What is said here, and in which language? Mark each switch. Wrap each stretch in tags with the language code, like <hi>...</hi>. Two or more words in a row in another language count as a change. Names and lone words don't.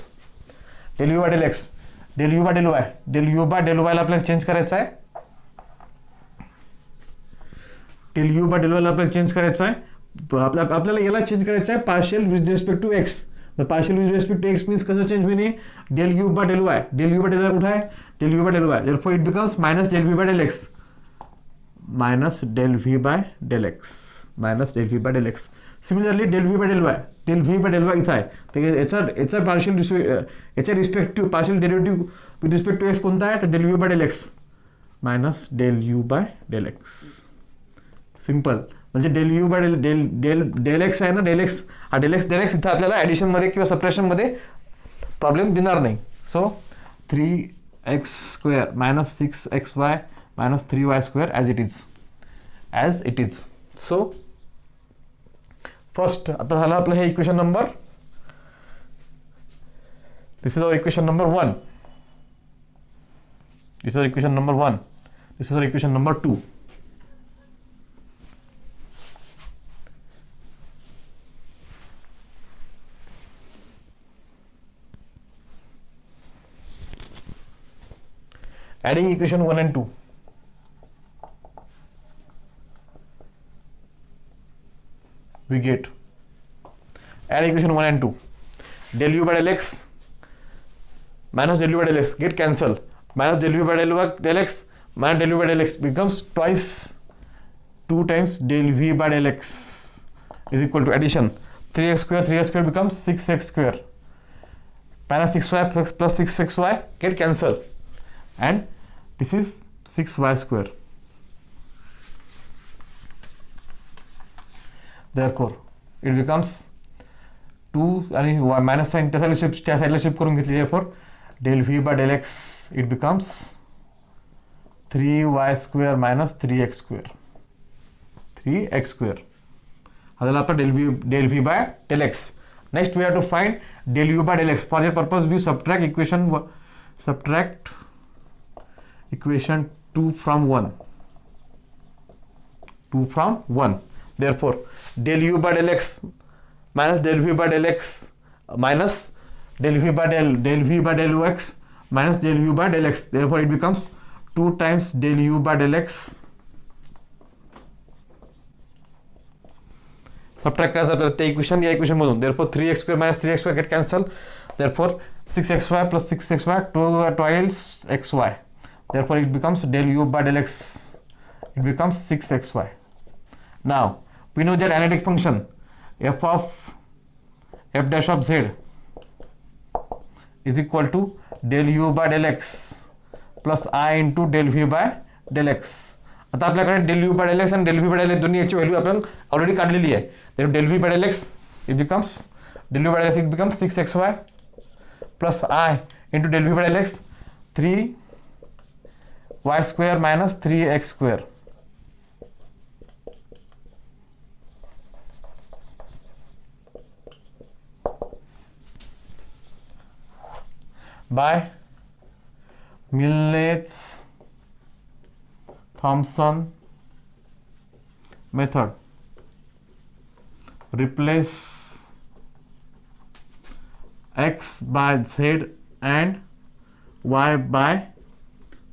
<en>del u by del x, del u by del y, del u by del y-la</en> <mr>आपल्याला चेंज करायचं आहे.</mr> <en>del u by del y-la</en> <mr>आपल्याला चेंज करायचं आहे. आपल्याला याला चेंज करायचं आहे</mr> <en>partial with respect to x. partial with respect to x means</en> <mr>कसं चेंज होईल,</mr> <en>del u by del y. del u by del y</en> <mr>कुठं आहे,</mr> <en>del v by del y. therefore it becomes minus del v by del x. minus del v by del x. minus del v by del x. Similarly del v by del y. del v by del y</en> <mr>इथं आहे. तर याचा</mr> <en>partial respective partial derivative with respect to x</en> <mr>कोणता आहे, तर</mr> <en>del v by del x मायनस del u by del x.</en> <mr>सिम्पल. म्हणजे</mr> <en>del u by del x</en> <mr>आहे ना,</mr> <en>del x</en> <mr>इथं आपल्याला ॲडिशनमध्ये किंवा सबट्रॅक्शनमध्ये प्रॉब्लेम देणार नाही.</mr> <en>सो 3x square minus 6xy minus 3y square as it is. So first</en> <mr>आता झालं आपलं हे</mr> <en>equation number, this is our equation number 1. This is our equation number 1. This is our equation number 2. Adding equation 1 and 2. We get add equation 1 and 2. Del u by del x minus del u by del x get cancel. Minus del u by del x minus del u by del x becomes twice 2 times del v by del x is equal to addition. 3x square becomes 6x square. Minus 6y plus 6xy get cancel. And this is 6y square. Therefore it becomes</en> <mr>2 आणि</mr> <en>minus sign</en> <mr>त्या साईडला शिफ्ट करून घेतली.</mr> <en>therefore del v by del x it becomes 3y square minus 3x square.</en> <mr>हा झाला आपला</mr> <en>del v by del x. Next we have to find del u by del x. For that purpose we subtract equation 2 from 1. Therefore del u by del x minus del v by del x minus del v by del x minus del u by del x. Therefore it becomes 2 times del u by del x.</en> <mr>Subtract करायचं आपल्याला त्या इक्वेशन या इक्वेशन मधून.</mr> <en>Therefore 3x square minus 3x square get cancel. Therefore 6xy plus 6xy twice xy. Therefore it becomes del u by del x. It becomes 6xy. Now we know that analytic function f of f dash of z is equal to del u by del x plus I into del v by del x.</en> <mr>आता आपल्याकडे</mr> <en>del u by del x</en> <mr>आणि</mr> <en>del v by del x</en> <mr>दोन्ही याची व्हॅल्यू आपण ऑलरेडी काढलेली आहे.</mr> <en>तर del v by del x it becomes del u by del x it becomes 6xy plus I into del v by del x 3y square minus 3x square. By Millets-Thompson method, replace x by z and y by 0.</en>